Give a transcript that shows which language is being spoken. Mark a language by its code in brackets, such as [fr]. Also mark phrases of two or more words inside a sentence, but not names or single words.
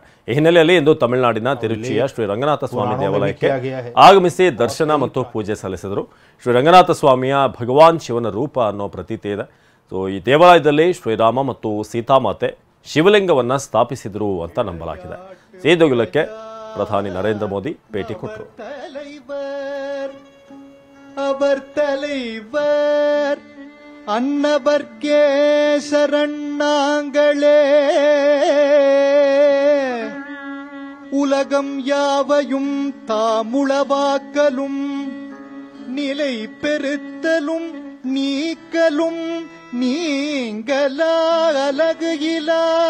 [kn] ಈ ಹಿನ್ನೆಲೆಯಲ್ಲಿ ಇಂದು ತಮಿಳುನಾಡಿನ ತಿರುಚಿಯ ಶ್ರೀ ರಂಗನಾಥ ಸ್ವಾಮಿ ದೇವಾಲಯಕ್ಕೆ ಆಗಮಿಸಿ ದರ್ಶನ ಮತ್ತು ಪೂಜೆ ಸಲ್ಲಿಸಿದರು. ಶ್ರೀ ರಂಗನಾಥ ಸ್ವಾಮಿಯ ಭಗವಾನ್ ಶಿವನ ರೂಪ ಅನ್ನೋ ಪ್ರತೀತಿ ಇದೆ. ಈ ದೇವಾಲಯದಲ್ಲಿ ಶ್ರೀರಾಮ ಮತ್ತು ಸೀತಾಮಾತೆ ಶಿವಲಿಂಗವನ್ನ ಸ್ಥಾಪಿಸಿದರು ಅಂತ ನಂಬಲಾಗಿದೆ. ಈ ದೇಗುಲಕ್ಕೆ ಪ್ರಧಾನಿ ನರೇಂದ್ರ ಮೋದಿ ಭೇಟಿ ಕೊಟ್ಟರು. [ta] அன்னவர்க்கே சரணாங்களே உலகம் யாவையும் தாமுளவாக்கலும் நிலை பெறுத்தலும் நீக்கலும் நீங்களா அழகு இலா